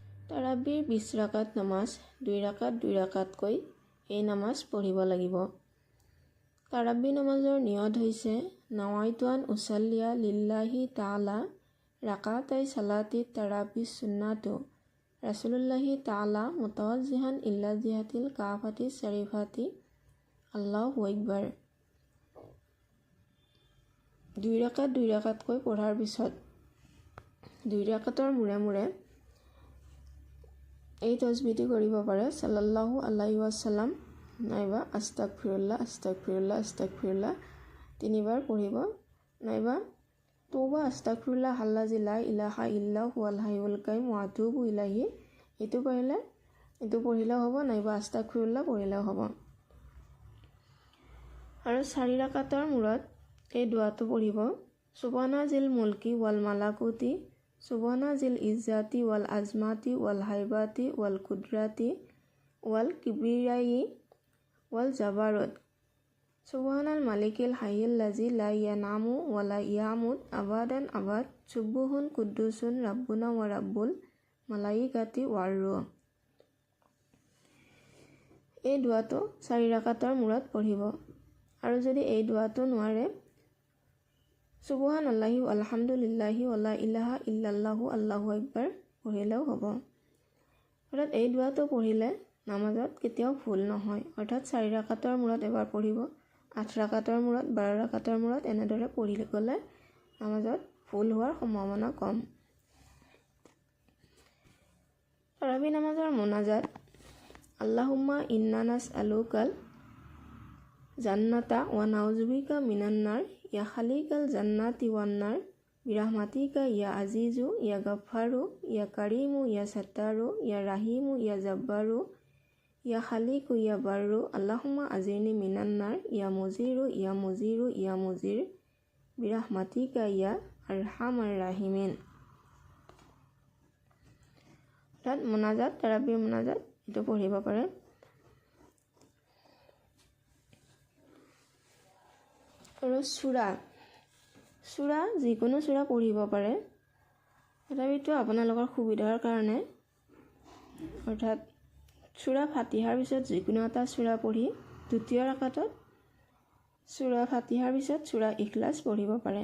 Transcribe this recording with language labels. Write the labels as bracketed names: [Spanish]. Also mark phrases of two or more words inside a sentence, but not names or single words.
[Assamese] তাৰাবিৰ 20 ৰাকাত নামাজ 2 ৰাকাতকৈ এই নামাজ পঢ়িব লাগিব। তাৰাবি নামাজৰ নিয়ত হৈছে [Arabic] نويت أن أصلي لله تعالى ركعتي صلاة التراويح سنة رسول الله تعالى متوجها إلى جهة الكعبة الشريفة الله أكبر. [Assamese] 2 ৰাকাতকৈ পঢ়াৰ পিছত 2 ৰাকাতৰ মূৰে মূৰে এই তসবিহটি কৰিব পাৰে [Arabic] صلى الله عليه وسلم [Assamese] নাইবা আস্তাগফিৰুল্লাহ 3 বাৰ পঢ়িব, নাইবা তৌবা [Arabic] أستغفر الله الذي لا إله إلا هو الحي القيوم وأتوب إليه [Assamese] এইটো পঢ়িলেও হ'ব, নাইবা আস্তাগফিৰুল্লাহ পঢ়িলেও হ'ব। আৰু 4 ৰাকাতৰ মূৰত এই দুৱাটো পঢ়িব [Arabic] سبحان ذي الملك والملكوت سبحان ذي العزة والعظمة والهيبة والقدرة والكبرياء والجبروت سبحان الملك الحي الذي لا ينام ولا يموت أبدا أبدا سبوح قدوس ربنا ورب الملائكة والروح. [Assamese] এই দুৱাটো 4 ৰাকাতৰ মূৰত পঢ়িব। আৰু যদি এই দুৱাটো নোৱাৰে [Arabic] سبحان الله الحمد لله ولا إله إلا الله الله أكبر [Assamese] পঢ়িলেও হ'ব। অৰ্থাৎ এই দুৱাটো পঢ়িলে নামাজত কেতিয়াও ভুল নহয়। অৰ্থাৎ 4 ৰাকাতৰ মূৰত এবাৰ পঢ়িব, 8 ৰাকাতৰ মূৰত, 12 ৰাকাতৰ মূৰত এনেদৰে পঢ়ি গ'লে নামাজত ভুল হোৱাৰ সম্ভাৱনা কম। তাৰাবি নামাজৰ মোনাজাত [Arabic] اللهم إنا نسألك الجنة ونعوذ بك من النار يا خالق الجنة والنار برحمتك يا عزيز يا غفار يا كريم يا ستار يا رحيم يا جبار يا خالق يا بر اللهم أجرني من النار يا مجير برحمتك يا أرحم الراحمين. [Assamese] অৰ্থাৎ মোনাজাত, তাৰাবিৰ মোনাজাত এইটো পঢ়িব পাৰে। আৰু সূৰা যিকোনো সূৰা পঢ়িব পাৰে, তথাপিতো আপোনালোকৰ সুবিধাৰ কাৰণে অৰ্থাৎ সূৰা ফাতিহাৰ পিছত যিকোনো এটা সূৰা পঢ়ি দ্বিতীয় ৰাকাতত সূৰা ফাতিহাৰ পিছত সূৰা ইখলাছ পঢ়িব পাৰে।